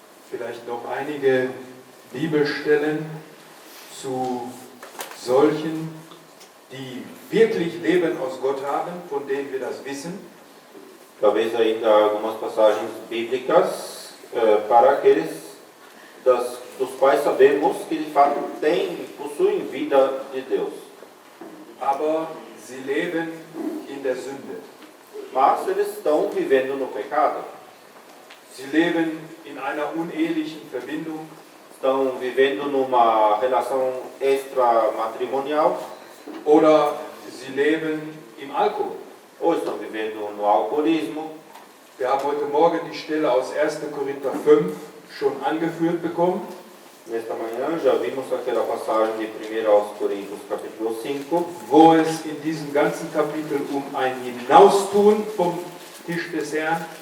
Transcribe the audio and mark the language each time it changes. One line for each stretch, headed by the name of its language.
German: Vielleicht noch einige Bibelstellen zu solchen, die wirklich Leben aus Gott haben, von denen wir das wissen.
Portuguese: Talvez ainda algumas passagens bíblicas para aqueles dos quais sabemos que de fato possuem vida de Deus.
German: Aber sie leben in der Sünde.
Portuguese: Mas eles estão vivendo no pecado.
German: Sie leben in einer unehelichen Verbindung.
Portuguese: Estão vivendo numa relação extramatrimonial.
German: Oder sie leben im Alkohol.
Portuguese: Ou estão vivendo no alcoolismo.
German: Wir haben heute Morgen die Stelle aus 1. Korinther 5 schon angeführt bekommen.
Portuguese: Nesta manhã já vimos aquela passagem de 1 aos Coríntios capítulo 5,
German: wo es in diesem ganzen Kapitel um ein Hinaustun vom Tisch des Herrn